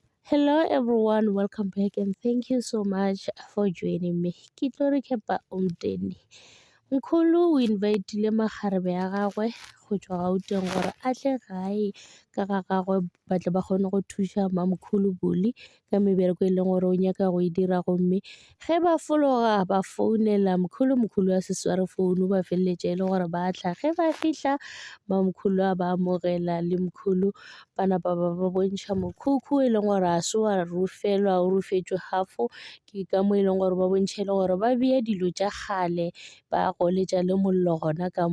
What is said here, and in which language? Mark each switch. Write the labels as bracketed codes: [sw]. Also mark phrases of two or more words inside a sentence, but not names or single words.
[en] Hello everyone, welcome back and thank you so much for joining me. [nso] Ke tlo recap-a umndeni. Mkhulu o invite-ile makgarebe ya gagwe go tswa Gauteng gore a tle gae ka ga gagwe ba tle ba kgone go thuša mamkhulu Buli ka mebereko e leng gore o nyaka go e dira gomme ge ba fologa ba founela mkhulu a se sware founu ba feleletša e le gore ba tla ge ba fihla mamkhulu a ba amogela le mkhulu ba napa ba bontšha mokhukhu e leng gore a se wa rufelwa o rufetšwe half-o ke ka mo e leng gore ba bontšha e le gore ba bea dilo tša kgale ba goletša le mollo gona ka